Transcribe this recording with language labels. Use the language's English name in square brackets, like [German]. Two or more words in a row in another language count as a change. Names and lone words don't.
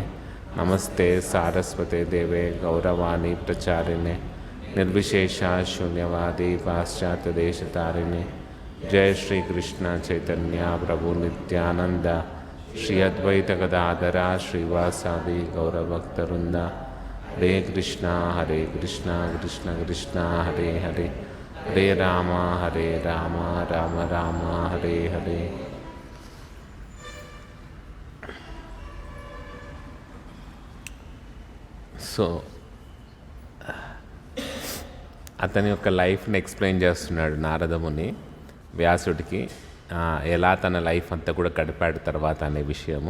[Sanskrit] नमस्ते सरस्वते देवे गौरवाणी प्रचारिणे निर्विशेष शून्यवादि पाश्चात्य देशतारिणे जय श्री कृष्ण चैतन्य प्रभु नित्यानन्द श्री अद्वैत गदाधर श्रीवासादि गौरभक्तवृन्द हरे कृष्ण कृष्ण कृष्ण हरे हरे हरे राम राम राम हरे हरे. [Telugu] సో అతని యొక్క [English] life explain [Telugu] చేస్తున్నాడు నారదముని వ్యాసుడికి, ఎలా తన లైఫ్ అంతా కూడా గడిపాడు తర్వాత అనే విషయము.